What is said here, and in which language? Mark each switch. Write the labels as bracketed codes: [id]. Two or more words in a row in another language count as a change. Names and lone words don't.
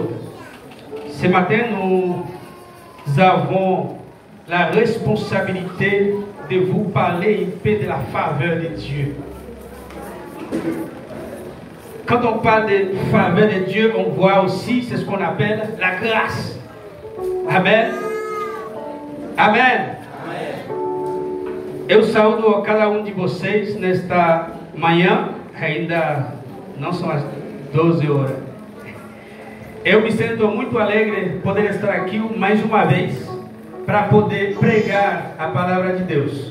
[fr] Ce matin, nous avons la responsabilité de vous parler un peu de la faveur de Dieu. Quand on parle de faveur de Dieu, on voit aussi, c'est ce qu'on appelle la grâce. Amen. Amen. [pt] Eu saúdo a cada um de vocês nesta manhã, ainda não são as 12 horas. Eu me sinto muito alegre de poder estar aqui mais uma vez para poder pregar a palavra de Deus.